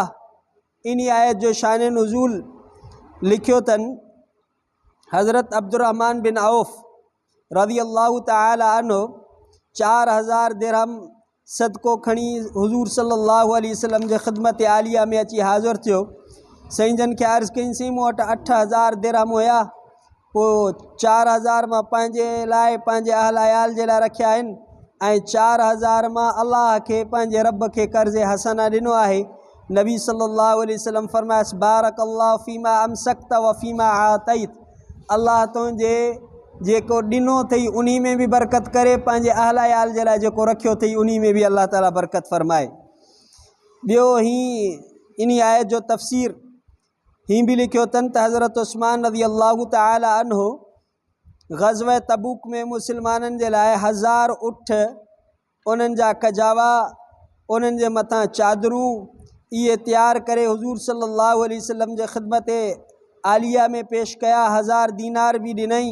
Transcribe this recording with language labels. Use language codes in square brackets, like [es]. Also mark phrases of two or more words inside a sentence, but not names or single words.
[sd] इन आयत जो शान नुज़ूल लिखियो अथनि हज़रत अब्दुर्रहमान बिन औफ़ [ar] رضي الله تعالى عنه [sd] 4000 दिरहम सदको खणी हुज़ूर [ar] صلى الله عليه وسلم [sd] जे ख़िदमत आलिया में अची हाज़िर थियो। साईं जन खे अर्ज़ु कईंसीं मूं वटि 8000 दिरहम हुया, पोइ 4000 मां पंहिंजे लाइ पंहिंजे अहल अयाल जे लाइ रखिया आहिनि ऐं 4000 मां अल्लाह खे पंहिंजे रब खे कर्ज़े हसना ॾिनो आहे। नबी [ar] صلى الله عليه وسلم [sd] फ़रमायसि [ar] بارك الله فيما أمسكت وفيما أعطيت, [sd] अल्लाह तुंहिंजे जेको ॾिनो अथई उन में बि बरकत करे, पंहिंजे अहल अयाल जे लाइ जेको रखियो अथई उन में बि अल्लाह ताला बरकत फ़रमाए। ॿियो इन आयत जो तफ़सीर हीअं बि लिखियो अथनि त हज़रत उस्मान [ar] رضي الله تعالى عنه [sd] ग़ज़वा तबूक में मुसलमाननि जे लाइ 1000 उठ, उन्हनि जा कजावा, उन्हनि जे मथां चादरूं इहे तयारु करे हुज़ूर [ar] صلى الله عليه وسلم [sd] जे ख़िदमत आलिया में पेश कया, 1000 दीनार बि ॾिनई।